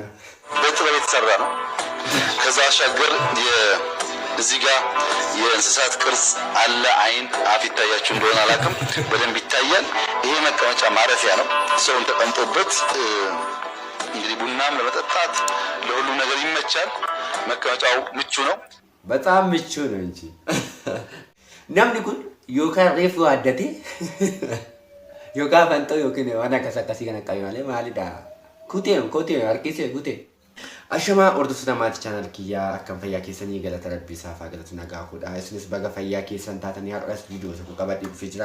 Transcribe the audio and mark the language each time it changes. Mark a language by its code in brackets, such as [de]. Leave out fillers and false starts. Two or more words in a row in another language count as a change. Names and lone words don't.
[am] በጥበብ የተሰራ ነው። ከዛ ባሻገር እዚህ ጋር የእንስሳት ቅርጽ አለ። አይን አፍ ይታያችሁ እንደሆነ አላውቅም፣ በደንብ ይታያል። ይሄ መቀመጫ ማረፊያ ነው። ሰውን ተቀምጦበት እንግዲህ ቡናም ለመጠጣት ለሁሉም ነገር ይመቻል። መቀመጫው ምቹ ነው፣ በጣም ምቹ ነው እንጂ [om] namni kun yookaan reefu addate yookaan fantoo yookiin waan akkas akkasii kan akka malee maalidha kutee harkisee kutee ashamaa hordoftoota maatii chaanal kiyyaa akkam fayyaa keessanii galata rabbii isaaf haa galatu nagaa godhaa isinis baga fayyaa keessan taatanii har'as viidiyoo tokko qabadhee dhufee jira.